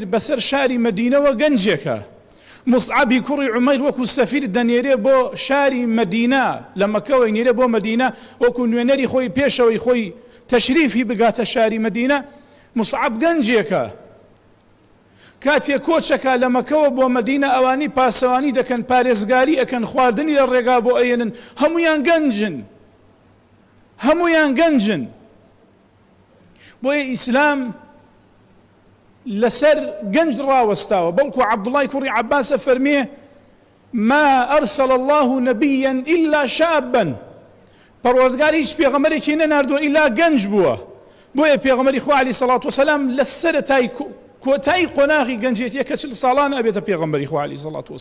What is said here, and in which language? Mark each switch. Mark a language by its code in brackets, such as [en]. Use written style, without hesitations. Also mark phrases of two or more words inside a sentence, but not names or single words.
[ckb] بەسەر شاری مەدینەوە گەنجێکە مصعبی کوڕی عومەیر وەکو سەفیر دەنێرێ بۆ شاری مەدینە لە مەکەوە نێرێ بۆ مەدینە وەکو نوێنەری خۆی پێشەوەی خۆی تەشریفی بگاتە شاری مەدینە مصعب گەنجێکە کاتێک کۆچەکە لە مەکەوە بۆ مەدینە ئەوانی پاسەوانی دەکەن پارێزگاری ئەکەن خواردنی لە ڕێگا بۆ ئەێنن هەمویان گەنجن بۆیە ئیسلام لەسەر گەنج ڕاوەستاوە بەڵکو عەبدوڵای کوڕی عەباسە فەرمێ [ar] ما أرسل الله نبيا إلا شابا [ckb] پەروەردگار هیچ پێغەمبەرێکی نەناردووە ئیلا گەنج بووە بۆیە پێغەمبەری خوا [ar] عەلەیهی سەڵات وسەلام [ckb] لە سەرەتای کۆتایی قۆناغی گەنجێتیە کە 40 ساڵانە ئەبێتە پێغەمبەری خوا [ar] عەلەیهی سەڵات وسەلام